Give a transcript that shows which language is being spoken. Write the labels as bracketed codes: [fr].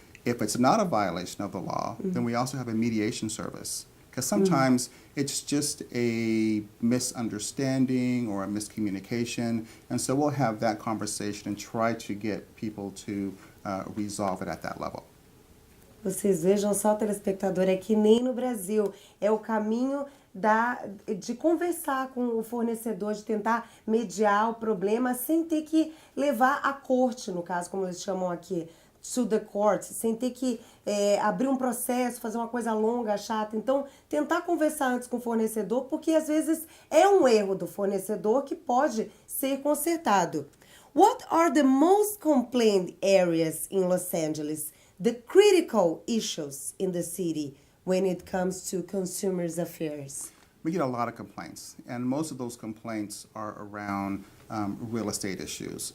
[en] If it's not a violation of the law, then we also have a mediation service. Because sometimes it's just a misunderstanding or a miscommunication, and so we'll have that conversation and try to get people to resolve it at that level. [pt] Vocês vejam só, telespectador, é que nem no Brasil. É o caminho de conversar com o fornecedor, de tentar mediar o problema sem ter que levar à corte, no caso, como eles chamam aqui, [en] to the court, [pt] sem ter que abrir um processo, fazer uma coisa longa, chata. Então, tentar conversar antes com o fornecedor, porque às vezes é um erro do fornecedor que pode ser consertado. [en] What are the most complained areas in Los Angeles? The critical issues in the city when it comes to consumers' affairs? We get a lot of complaints, and most of those complaints are around real estate issues.